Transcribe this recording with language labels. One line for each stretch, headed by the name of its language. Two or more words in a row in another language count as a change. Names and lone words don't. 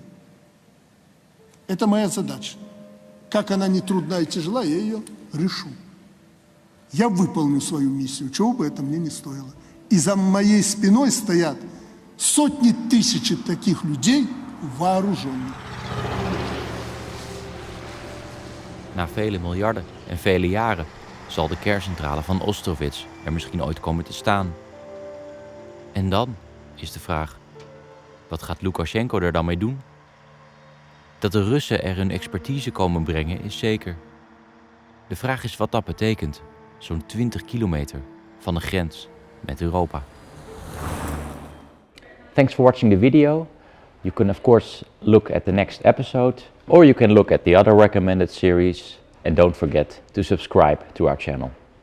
Russian: Это моя задача. Как она не трудна и тяжела, я ее решу. Я выполню свою миссию, чего бы это мне не стоило. И за моей спиной стоят сотни тысяч таких людей вооруженных.
Dutch: Na vele miljarden en vele jaren zal de kerncentrale van Ostrovets er misschien ooit komen te staan. En dan is de vraag, wat gaat Lukasjenko er dan mee doen? Dat de Russen er hun expertise komen brengen is zeker. De vraag is wat dat betekent, zo'n 20 kilometer van de grens met Europa.
English: Thanks for watching the video. You can of course look at the next episode, or you can look at the other recommended series, and don't forget to subscribe to our channel.